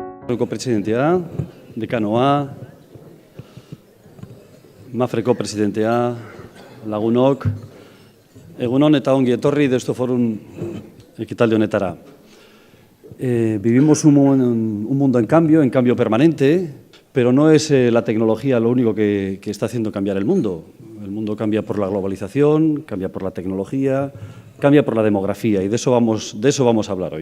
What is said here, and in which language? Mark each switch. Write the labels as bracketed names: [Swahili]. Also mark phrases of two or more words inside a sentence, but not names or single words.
[Basque] Presidentea, dekanoa, Mafreko presidentea, lagunok, egunon eta ongi etorri Deusto Forum ekitaldi honetara. [Spanish] Vivimos un mundo en cambio permanente, pero no es la tecnología lo único que está haciendo cambiar el mundo. El mundo cambia por la globalización, cambia por la tecnología, cambia por la demografía y de eso vamos a hablar hoy.